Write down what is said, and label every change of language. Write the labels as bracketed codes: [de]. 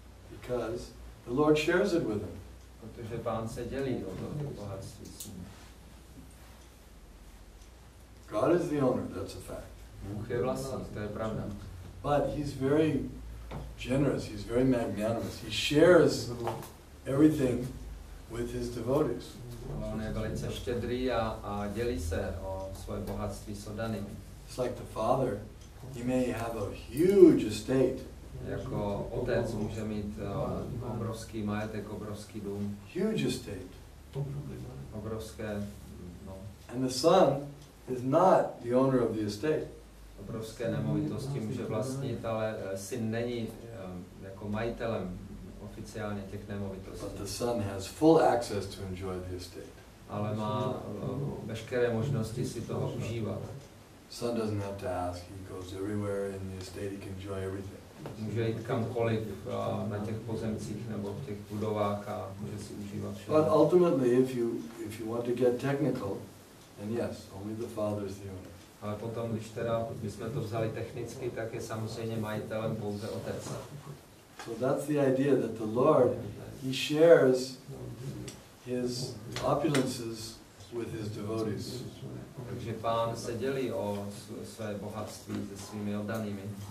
[en] Because the Lord shares it with him. [cs] Protože pán se dělí o to bohatství s ním. [en] God is the owner, that's a fact. [cs] Bůh je vlastník, to je pravda. [en] But he's very generous, he's very magnanimous. He shares everything with his devotees. [cs] On je velice štědrý a dělí se o svoje bohatství s oddanými. [en] It's like the father, he may have a huge estate. [cs] Jako otec může mít obrovský majetek, obrovský dům. [en] Huge estate. [cs] Obrovské, [en] And the son is not the owner of the estate. [cs] obrovské nemovitosti může vlastnit, ale syn není jako majitelem oficiálně těch nemovitostí. [en] But the son has full access to enjoy the estate. [cs] Ale má veškeré možnosti si toho užívat. [en] Son doesn't have to ask, he goes everywhere in the estate, he can enjoy everything. [cs] Může jít kamkoliv na těch pozemcích nebo v těch budovách a může si užívat všechno. [en] But ultimately, if you want to get technical, then yes, only the father is the owner. [cs] Ale potom, když teda bychom to vzali technicky, tak je samozřejmě majitelem pouze otec. [en] So that's the idea that the Lord, he shares his opulences with his devotees. [cs] Takže pán se dělí o své bohatství se svými oddanými.